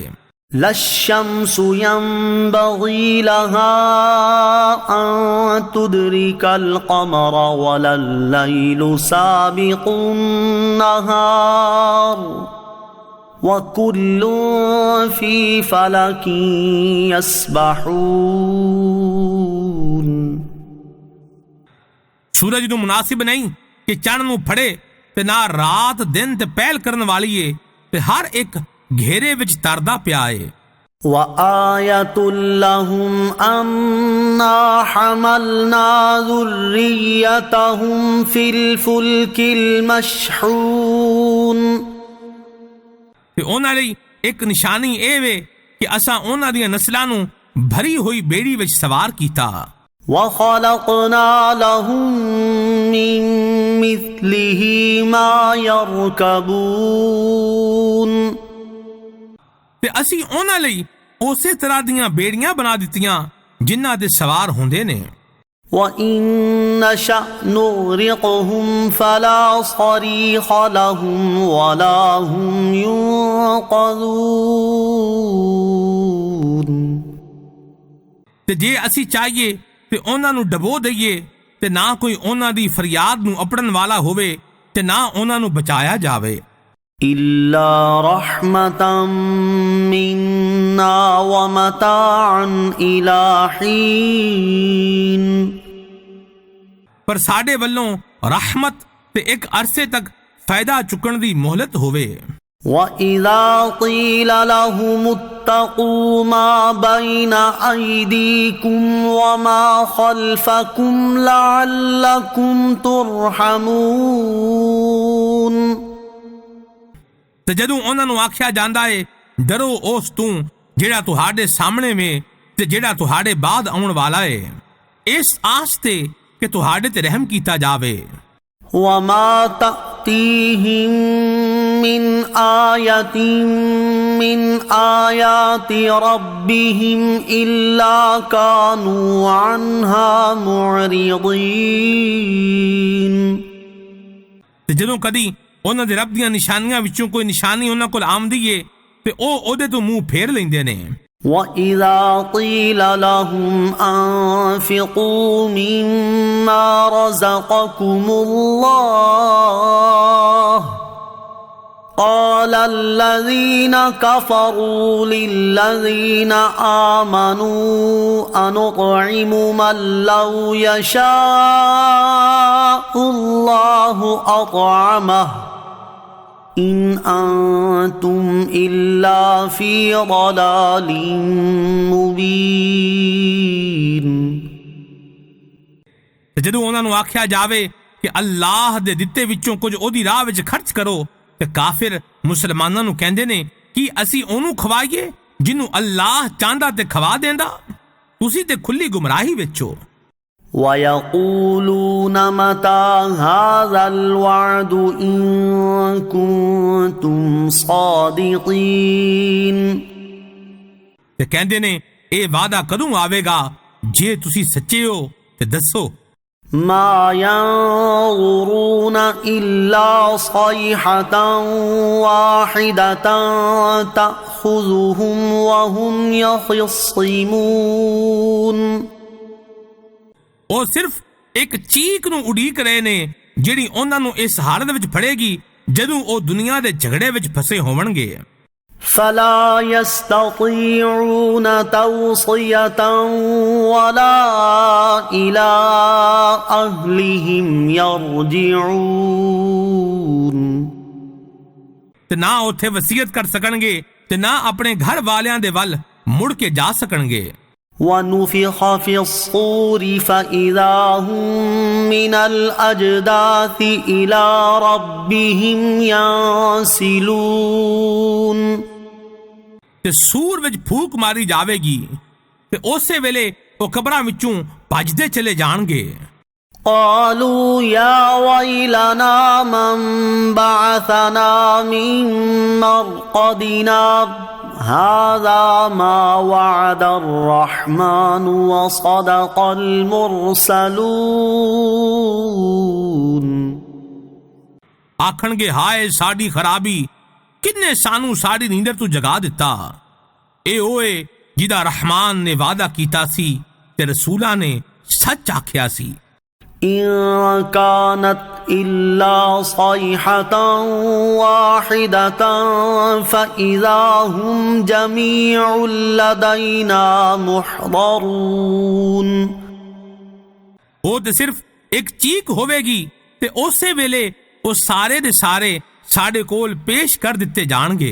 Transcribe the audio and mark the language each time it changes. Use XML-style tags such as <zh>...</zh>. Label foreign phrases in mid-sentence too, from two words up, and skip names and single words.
<ar>لَا الشَّمْسُ يَنبَغِي لَهَا أَن تُدْرِكَ الْقَمَرَ وَلَا اللَّيْلُ سَابِقُ النَّهَارِ وَكُلٌّ فِي فَلَكٍ يَسْبَحُونَ.</ar> <pa>سورج نو مناسب نہیں کہ چڑھ نو پھڑے تے نہ رات دن تے پہل کرن والی ہے تے ہر ایک گھیرے وچ تردا پیا ہے.</pa> <ar>وَآيَةٌ لَهُمْ أَنَّا حَمَلْنَا ذُرِّيَّتَهُمْ فِي الْفُلْكِ الْمَشْحُونِ.</ar> <pa>تے اونا لئی ایک نشانی اے وے کہ اساں اونا دیاں نسلاں نوں بھری ہوئی بیڑی وچ سوار کیتا.</pa> <ar>وَخَلَقْنَا لَهُم مِّن مِّثْلِهِ مَا يَرْكَبُونَ.</ar> <pa>تے اسی اونا لئی اسی طرح دیاں بیڑیاں بنا دتیاں جنہاں دے سوار ہوندے نے.</pa> <ar>وَإِن نَّشَأْ نُغْرِقْهُمْ فَلَا صَرِيخَ لَهُمْ وَلَا هُمْ يُنقَذُونَ.</ar> <pa>تے جے اسی چاہیے تے اونا نو ڈبو دئیے تے نہ کوئی اونا دی فریاد نو اپڑن والا ہوئے تے نہ اونا نو بچایا جاوے.</pa> <ar>إِلَّا رَحْمَةً مِّنَّا وَمَتَاعًا إِلَى حِينٍ.</ar> <pa>پر ساڈے ولوں رحمت تے ایک عرصے تک فائدہ چکن دی مہلت ہوئے.</pa> <ar>وَإِذَا قِيلَ لَهُمُ اتَّقُوا مَا بَيْنَ أَيْدِيكُمْ وَمَا خَلْفَكُمْ لَعَلَّكُمْ تُرْحَمُونَ.</ar> <pa>تے جدوں انہاں نوں آکھیا جاندا ہے ڈرو اس توں جیڑا تہاڈے سامنے میں تے جیڑا تہاڈے بعد آਉਣ والا ہے اس آس تے کہ تہاڈے تے رحم کیتا جاوے.</pa> <ar>وَمَا تَأْتِيهِم مِّنْ آيَةٍ مِّنْ آيَاتِ رَبِّهِمْ إِلَّا كَانُوا عَنْهَا مُعْرِضِينَ.</ar> <pa>تے جدوں کدی انہاں دے رب دیاں نشانیاں وچوں کوئی نشانی انہاں کول آمدی ہے تے او اودے تو منہ پھیر لیندے نے.</pa> <ar>وَإِذَا قِيلَ لَهُمْ أَنفِقُوا مِمَّا رَزَقَكُمُ اللَّهُ قَالَ الَّذِينَ كَفَرُوا لِلَّذِينَ آمَنُوا أَنُطْعِمُ مَن لَّوْ يَشَاءُ اللَّهُ أَطْعَمَهُ إِنْ أَنْتُمْ إِلَّا فِي ضَلَالٍ مُبِينٍ.</ar> <pa>جدوں انہاں نوں آکھیا جاوے کہ اللہ دے دتے وچوں کچھ اودی راہ وچ خرچ کرو تے کافر مسلماناں نوں کہندے نے کہ اسی اونوں کھوائیے جنوں اللہ چاہندا تے کھوا دیندا. تسی تے کھلی گمراہی وچ ہو.</pa> <ar>وَيَقُولُونَ مَتَى هَذَا الْوَعْدُ إِن كُنتُمْ صَادِقِينَ</ar> <pa>ਤੇ ਕਹਿੰਦੇ ਨੇ ਇਹ ਵਾਅਦਾ ਕਦੋਂ ਆਵੇਗਾ ਜੇ ਤੁਸੀਂ ਸੱਚੇ ਹੋ ਤੇ ਦੱਸੋ</pa> <ar>مَا يَنظُرُونَ إِلَّا صَيْحَةً وَاحِدَةً تَأْخُذُهُمْ وَهُمْ يَخِصِّمُونَ</ar> <pa>ਉਹ ਸਿਰਫ ਇੱਕ ਚੀਕ ਨੂੰ ਉਡੀਕ ਰਹੇ ਨੇ ਜਿਹੜੀ ਉਹਨਾਂ ਨੂੰ ਇਸ ਹਾਲਤ ਵਿੱਚ ਫੜੇਗੀ ਜਦੋਂ ਉਹ ਦੁਨੀਆ ਦੇ ਝਗੜੇ ਵਿੱਚ ਫਸੇ ਹੋਣਗੇ</pa> <ar>فَلَا يَسْتَطِيعُونَ تَوْصِيَةً وَلَا إِلَىٰ أَهْلِهِمْ يَرْجِعُونَ</ar> <pa>ਤੇ ਨਾ ਉੱਥੇ ਵਸੀਅਤ ਕਰ ਸਕਣਗੇ ਤੇ ਨਾ ਆਪਣੇ ਘਰ ਵਾਲਿਆਂ ਦੇ ਵੱਲ ਮੁੜ ਕੇ ਜਾ ਸਕਣਗੇ</pa> <ar>وَنُفِخَ فِي الصُّورِ فَإِذَا هُم مِّنَ الْأَجْدَاثِ إِلَىٰ رَبِّهِمْ يَنسِلُونَ</ar> <pa>ਤੇ ਸੂਰ ਵਿੱਚ ਫੂਕ ਮਾਰੀ ਜਾਵੇਗੀ ਤੇ ਉਸੇ ਵੇਲੇ ਉਹ ਕਬਰਾਂ ਵਿੱਚੋਂ ਭੱਜਦੇ ਚਲੇ ਜਾਣਗੇ</pa> <ar>قَالُوا يَا وَيْلَنَا مَن بَعَثَنَا مِن مَّرْقَدِنَا هَذَا مَا وَعَدَ الرَّحْمَٰنُ وَصَدَقَ الْمُرْسَلُونَ</ar> <pa>ਆਖਣਗੇ ਹਾਏ ਸਾਡੀ ਖਰਾਬੀ ਕਿੰਨੇ ਸਾਨੂੰ ਸਾਡੀ ਨੀਂਦਰ ਤੋਂ ਜਗਾ ਦਿੱਤਾ ਇਹ ਓਏ ਜਿਹਦਾ ਰਹਿਮਾਨ ਨੇ ਵਾਅਦਾ ਕੀਤਾ ਸੀ ਤੇ ਰਸੂਲਾਂ ਨੇ ਸੱਚ ਆਖਿਆ ਸੀ</pa> <ar>إِن كَانَتْ إِلَّا صَيْحَةً وَاحِدَةً فَإِذَا هُمْ جَمِيعٌ لَدَيْنَا مُحْضَرُونَ</ar> <pa>ਉਹ ਤੇ ਸਿਰਫ ਇੱਕ ਚੀਕ ਹੋਵੇਗੀ ਤੇ ਉਸੇ ਵੇਲੇ ਉਹ ਸਾਰੇ ਦੇ ਸਾਰੇ ਸਾਡੇ ਕੋਲ ਪੇਸ਼ ਕਰ ਦਿੱਤੇ ਜਾਣਗੇ</pa>